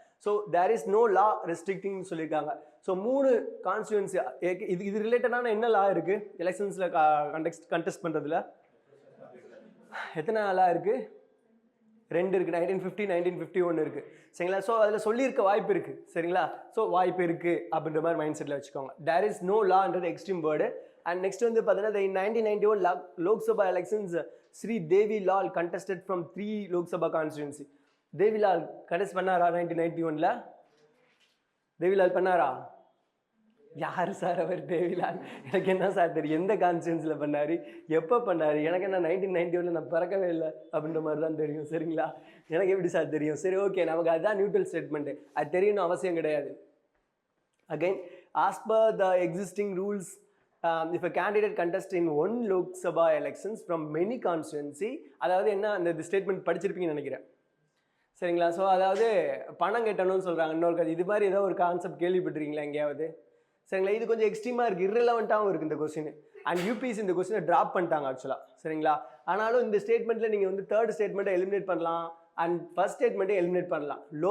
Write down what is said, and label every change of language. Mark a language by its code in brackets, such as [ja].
[en] so there is no law restricting [ta] சொல்லியிருக்காங்க. So 3 constituency இது ரிலேட்டடான என்ன லா இருக்குது எலெக்ஷன்ஸில் கண்டெஸ்ட் பண்ணுறதுல? எத்தனை லா இருக்குது? 2 இருக்குது. 1950, 1951 இருக்குது, சரிங்களா? ஸோ அதில் சொல்லியிருக்க வாய்ப்பு இருக்குது, சரிங்களா? ஸோ வாய்ப்பு இருக்குது அப்படின்ற மாதிரி மைண்ட் செட்டில் வச்சுக்கோங்க. There is no லான்றது extreme word. [en] And next [ta] வந்து பார்த்தீங்கன்னா [en] in 1991 Lok Sabha elections, Sri Devi Lal contested from 3 Lok Sabha constituency. [ta] Devi Lal contest பண்ணாரா 1991ல? Devi Lal பண்ணாரா? யார் சார் அவர் தேவிலால்? எனக்கு என்ன சார் தெரியும் எந்த கான்ஸ்டியூன்ஸில் பண்ணார், எப்போ பண்ணார்? எனக்கு என்ன 1991 நான் பிறக்கவே இல்லை அப்படின்ற மாதிரி தான் தெரியும். சரிங்களா, எனக்கு எப்படி சார் தெரியும்? சரி, ஓகே, நமக்கு அதுதான் நியூட்ரல் ஸ்டேட்மெண்ட்டு, அது தெரியணும் அவசியம் கிடையாது. [en] again, as per the existing rules, if a candidate contest in one Lok Sabha elections from many constituency, [ta] அதாவது என்ன அந்த ஸ்டேட்மெண்ட் படிச்சிருப்பீங்கன்னு நினைக்கிறேன். சரிங்களா, ஸோ அதாவது பணம் கட்டணும்னு சொல்கிறாங்க. இன்னொரு இது மாதிரி ஏதோ ஒரு கான்செப்ட் கேள்விப்பட்டிருக்கீங்களா எங்கேயாவது? சரிங்களா, இது கொஞ்சம் எக்ஸ்ட்ரீமாக இருக்குது, irrelevant-ஆகவும் இருக்குது இந்த கொஸ்டின். அண்ட் யூபிஎஸ்சி இந்த கொஸ்டினை ட்ராப் பண்ணிட்டாங்க ஆக்சுவலாக. சரிங்களா, ஆனாலும் இந்த ஸ்டேட்மெண்ட்டில் நீங்கள் வந்து தேர்ட் ஸ்டேட்மெண்ட்டை எலிமினேட் பண்ணலாம் அண்ட் ஃபர்ஸ்ட் ஸ்டேட்மெண்ட்டை எலிமினேட் பண்ணலாம்.